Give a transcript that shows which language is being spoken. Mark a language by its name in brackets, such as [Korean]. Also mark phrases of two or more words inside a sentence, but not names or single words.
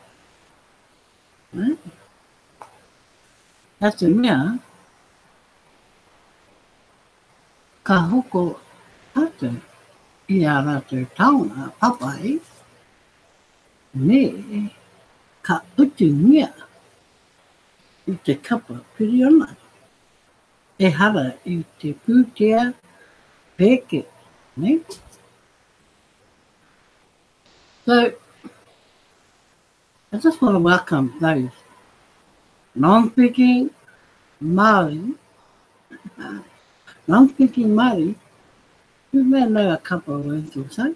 [Māori] Ka te mea, ka hoko tātou I a rātou taonga papai, me ka utu mea I te kapa piriona. E hara I te pūtea pēke. Ne? [English] So, I just want to welcome those non-speaking Māori, who may know a couple of words or so.